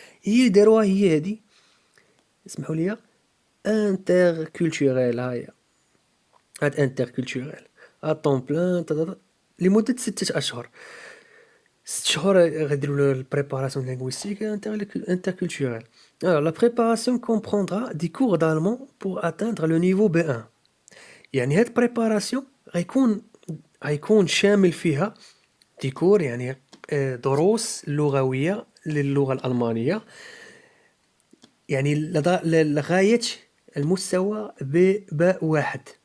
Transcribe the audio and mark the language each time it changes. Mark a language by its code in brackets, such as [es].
[ar] هي اللي داروها هي هادي، اسمحوا لي، انتر كولتوريل. ها هي هاد انتر كولتوريل طون بلان لمدة 6 أشهر. 6 شهور غيديروا البريباراسيون [fr] linguistique interculturelle. Alors, la préparation comprendra des cours d'allemand pour atteindre le niveau B1. [ar] يعني هاد البريباراسيون غيكون شامل فيها دي كور، يعني دروس لغوية للغة الألمانية، يعني لغاية المستوى باء واحد.